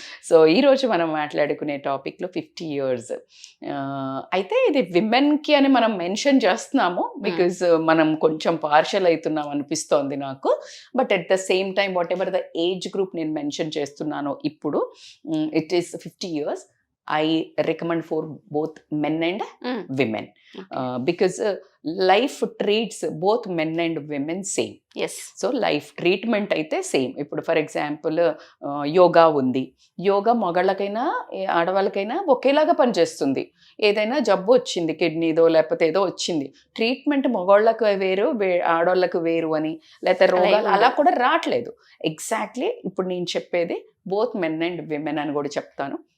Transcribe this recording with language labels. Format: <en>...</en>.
<te>So ఈరోజు మనం మాట్లాడుకునే టాపిక్లో 50 ఇయర్స్. అయితే ఇది విమెన్కి అని మనం మెన్షన్ చేస్తున్నాము బికాజ్ మనం కొంచెం పార్షల్ అవుతున్నాం అనిపిస్తోంది నాకు.</te> <en>but at the same time whatever the age group</en> <te>నేను మెన్షన్ చేస్తున్నానో ఇప్పుడు,</te> <en>It is 50 years. I recommend for both men and women. Because life treats both men and women same. Yes.</en> <te>So life treatment అయితే same. ఇప్పుడు for example yoga ఉంది. యోగా మగాళ్ళకైనా ఆడవాళ్ళకైనా ఒకేలాగా పనిచేస్తుంది. ఏదైనా జబ్బు వచ్చింది, కిడ్నీదో లేకపోతే ఏదో వచ్చింది, ట్రీట్మెంట్ మగవాళ్ళకు వేరు ఆడవాళ్ళకు వేరు అని, లేకపోతే రోగాలు అలా కూడా రావట్లేదు. ఎగ్జాక్ట్లీ ఇప్పుడు నేను చెప్పేది</te> <en>both men and women</en> <te>అని కూడా చెప్తాను.</te>